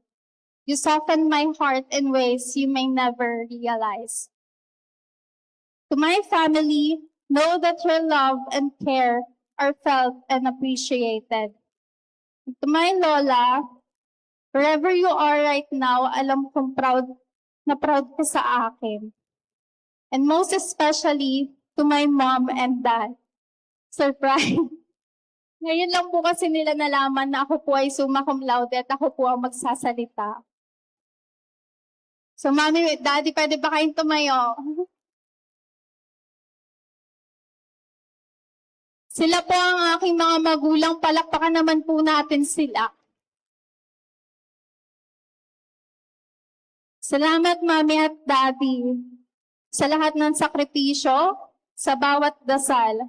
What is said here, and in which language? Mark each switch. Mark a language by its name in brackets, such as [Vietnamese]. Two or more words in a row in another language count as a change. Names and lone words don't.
[English] You softened my heart in ways you may never realize. To my family, know that your love and care are felt and appreciated. And to my Lola, wherever you are right now, [Filipino] alam kong proud ka sa akin. [English] And most especially to my mom and dad. Surprise! [Filipino] Ngayon lang po kasi nila nalaman na ako po ay [Latin] summa cum laude [Filipino] at ako po ang magsasalita. So, Mami, Daddy, pwede ba kayong tumayo? Sila po ang aking mga magulang. Palakpakan naman po natin sila. Salamat, Mami at Daddy, sa lahat ng sakripisyo, sa bawat dasal.